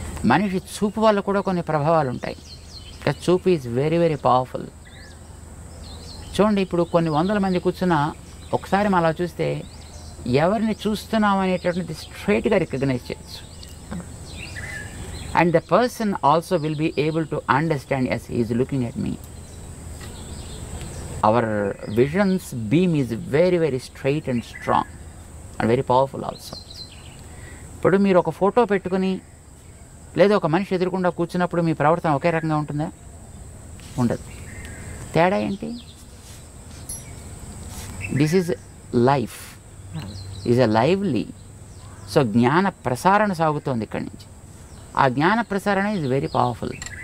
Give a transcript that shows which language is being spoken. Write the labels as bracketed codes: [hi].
[te] మనిషి చూపు వల్ల కూడా కొన్ని ప్రభావాలు ఉంటాయి. చూపు [en] Is very very powerful. [te] చూడండి, ఇప్పుడు కొన్ని వందల మంది కూర్చున్నా ఒకసారి మనం అలా చూస్తే ఎవరిని చూస్తున్నాం అనేటటువంటిది స్ట్రైట్గా రికగ్నైజ్ చేయొచ్చు. [en] And the person also will be able to understand as he is looking at me. Our vision's beam is very very straight and strong and very powerful also. [te] ఇప్పుడు మీరు ఒక ఫోటో పెట్టుకుని లేదా ఒక మనిషి ఎదురుకుండా కూర్చున్నప్పుడు మీ ప్రవర్తన ఒకే రకంగా ఉంటుందా? ఉండదు. తేడా ఏంటి? [en] This is life, is a lively. [te] So జ్ఞాన ప్రసారణ సాగుతోంది ఇక్కడి నుంచి. ఆ జ్ఞాన ప్రసారణ [en] Is very powerful.